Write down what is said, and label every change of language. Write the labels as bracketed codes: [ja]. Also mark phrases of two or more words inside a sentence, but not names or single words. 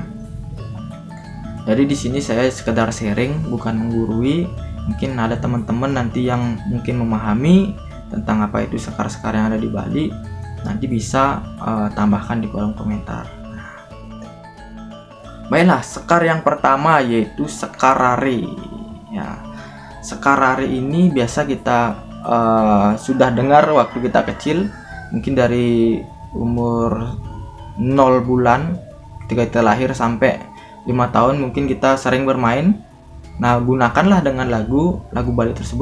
[id] Jadi di sini saya sekedar sharing, bukan menggurui. Mungkin ada teman-teman nanti yang mungkin memahami tentang apa itu sekar-sekar yang ada di Bali, nanti bisa tambahkan di kolom komentar. Baiklah, sekar yang pertama yaitu sekar rare. Ya, sekar rare ini biasa kita sudah dengar waktu kita kecil, mungkin dari umur 0 bulan ketika kita lahir sampai 5 tahun mungkin kita sering bermain. Nah, gunakanlah dengan lagu Bali tersebut.